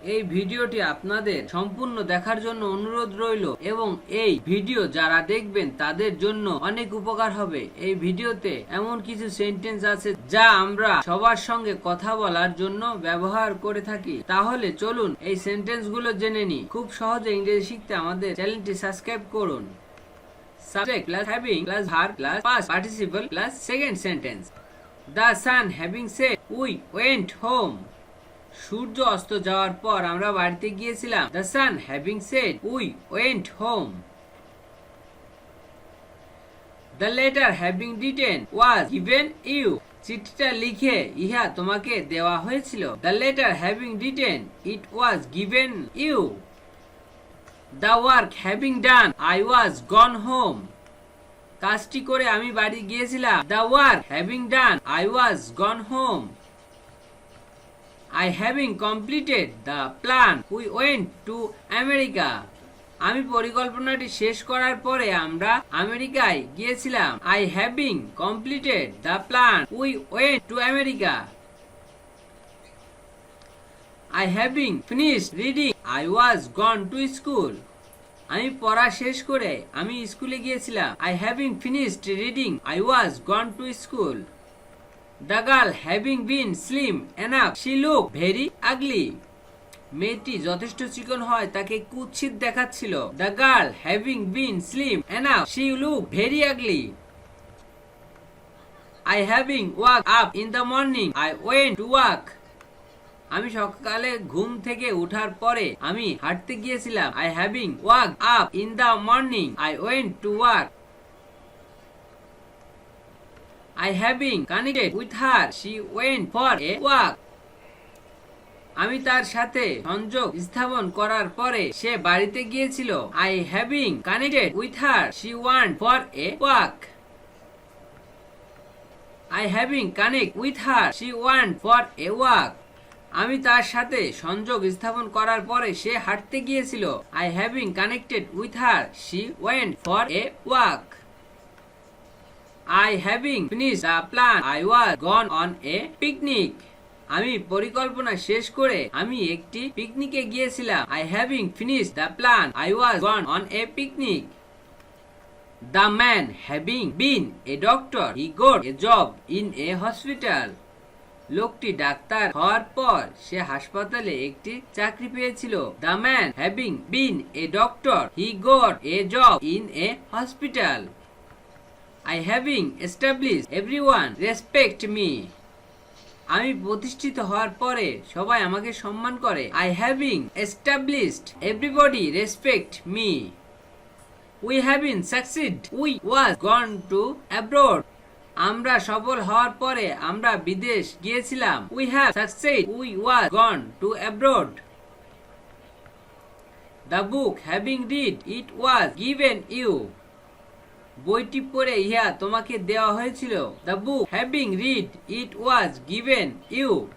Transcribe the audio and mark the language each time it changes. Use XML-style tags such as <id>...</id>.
<bn>এই ভিডিওটি আপনাদের সম্পূর্ণ দেখার জন্য অনুরোধ রইল এবং এই ভিডিও যারা দেখবেন তাদের জন্য অনেক উপকার হবে। এই ভিডিওতে এমন কিছু সেন্টেন্স আছে যা আমরা সবার সঙ্গে কথা বলার জন্য ব্যবহার করে থাকি। তাহলে চলুন এই সেন্টেন্স গুলো জেনে নিই। খুব সহজে ইংরেজি শিখতে আমাদের চ্যানেলটি সাবস্ক্রাইব করুন।</bn> <en>Subject plus having plus verb plus past participle plus second sentence. The sun having said, we went home.</en> <bn>সূর্য অস্ত যাওয়ার পর আমরা বাড়িতে গিয়েছিলাম।</bn> <en>The sun having said, we went home. The letter having written was given you.</en> <bn>চিঠিটা লিখে ইহা তোমাকে দেওয়া হয়েছিল।</bn> <en>The letter having written, it was given you. The work having done, I was gone home.</en> <bn>কাজটি করে আমি বাড়ি গিয়েছিলাম।</bn> <en>The work having done, I was gone home. I having completed the plan, we went to America.</en> <bn>আমি পরিকল্পনাটি শেষ করার পরে আমরা আমেরিকায় গিয়েছিলাম।</bn> <en>I having completed the plan, we went to America. I having finished reading, I was gone to school.</en> <bn>আমি পড়া শেষ করে আমি স্কুলে গিয়েছিলাম।</bn> <en>I having finished reading, I was gone to school. The girl having been slim enough, she looked very ugly.</en> <bn>মেয়েটি যথেষ্ট চিকন হয় তাকে কুৎসিত দেখাচ্ছিল।</bn> <en>The girl having been slim enough, she looked very ugly. I having woke up in the morning, I went to work.</en> <bn>আমি সকালে ঘুম থেকে উঠার পরে আমি হাঁটতে গিয়েছিলাম।</bn> <en>I having woke up in the morning, I went to work. I having connected with her, she went for a walk.</en> <bn>আমি তার সাথে সংযোগ স্থাপন করার পরে সে বাড়িতে গিয়েছিল।</bn> <en>I having connected with her, she went for a walk. I having connected with her, she went for a walk.</en> <bn>আমি তার সাথে সংযোগ স্থাপন করার পরে সে হাঁটতে গিয়েছিল।</bn> <en>I having connected with her, she went for a walk. I having finished the plan, I was gone on a picnic.</en> <bn>আমি পরিকল্পনা শেষ করে আমি একটি পিকনিকে গিয়েছিলাম।</bn> <en>I having finished the plan, I was gone on a picnic. The man having been a doctor, he got a job in a hospital.</en> <bn>লোকটি doctor হওয়ার পর সে হাসপাতালে একটি চাকরি পেয়েছিল।</bn> <en>The man having been a doctor, he got a job in a hospital. I having established, everyone respect me.</en> <bn>আমি প্রতিষ্ঠিত হওয়ার পরে সবাই আমাকে সম্মান করে।</bn> <en>I having established, everybody respect me. We having succeed, we was gone to abroad.</en> <bn>আমরা সফল হওয়ার পরে আমরা বিদেশ গিয়েছিলাম।</bn> <en>We have succeed, we was gone to abroad. The book having read, it was given you.</en> <bn>বইটি পড়ে ইহা তোমাকে দেওয়া হয়েছিল।</bn> <en>The book having read, it was given you.</en>